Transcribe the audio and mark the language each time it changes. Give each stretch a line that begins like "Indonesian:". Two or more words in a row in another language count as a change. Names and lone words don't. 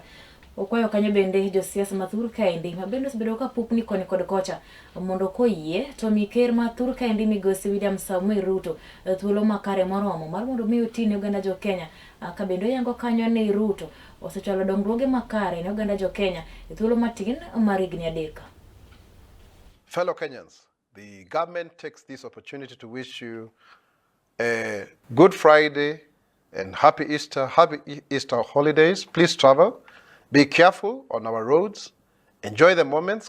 Luo (Kenya and Tanzania): Okwayo kanyo bende josiasa mathur kaendi ma bende osebedo ka pupni koni kod kocha mondo koyie to miker mathur kaendi migosi William Samuel Ruto thuolo makare moromo mar mondo mi otine oganda jo Kenya ka bende yango kanyo ni Ruto osechwalo dongruoge makare ne oganda jo Kenya e thuolo matin mar higni 3.
English: Fellow Kenyans, the government takes this opportunity to wish you a good Friday and happy Easter holidays. Please travel. Be careful on our roads. Enjoy the moments.